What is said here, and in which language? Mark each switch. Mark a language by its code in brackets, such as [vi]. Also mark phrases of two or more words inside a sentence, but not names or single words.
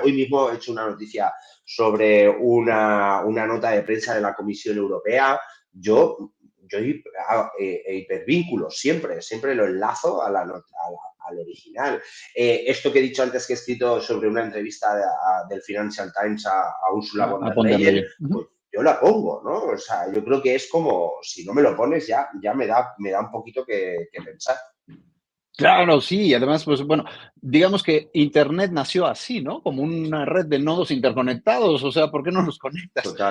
[es] Hoy mismo he hecho una noticia sobre una nota de prensa de la Comisión Europea. Yo hipervínculo, siempre lo enlazo a la nota, al original. Esto que he dicho antes que he escrito sobre una entrevista del Financial Times a Ursula von a der von der Leyen, Leyen. Ujú. pues yo la pongo, ¿no? O sea, yo creo que es como, si no me lo pones ya me da un poquito que pensar. Claro, sí, y además, pues bueno, digamos que Internet nació así, ¿no? Como una red de nodos interconectados, o sea, ¿por qué no los conectas? Total.